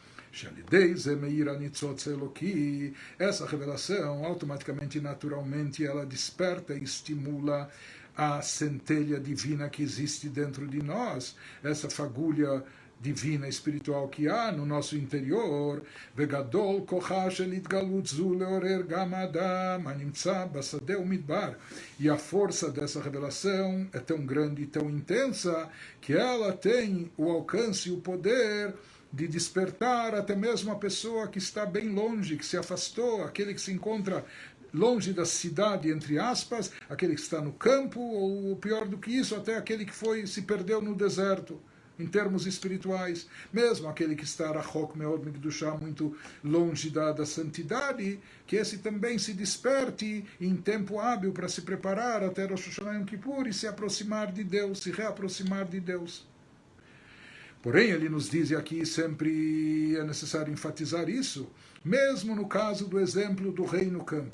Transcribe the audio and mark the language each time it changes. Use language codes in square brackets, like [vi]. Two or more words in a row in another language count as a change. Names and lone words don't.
[pt] Essa revelação, automaticamente, naturalmente, ela desperta e estimula a centelha divina que existe dentro de nós, essa fagulha divina espiritual que há no nosso interior, [he] וגדול כחה של התגלות זו לעורר גם אדם הנמצא בשדה ומדבר, [pt] e a força dessa revelação é tão grande e tão intensa que ela tem o alcance e o poder de despertar até mesmo a pessoa que está bem longe, que se afastou, aquele que se encontra longe da cidade, entre aspas, aquele que está no campo, ou pior do que isso, até aquele que se perdeu no deserto, em termos espirituais, mesmo aquele que está [he] רחוק מאוד מקדושה, [pt] muito longe da santidade, que esse também se desperte em tempo hábil para se preparar até Rosh Hashanah Yom Kippur e se aproximar de Deus, se reaproximar de Deus. Porém, ele nos diz, e aqui sempre é necessário enfatizar isso, mesmo no caso do exemplo do rei no campo.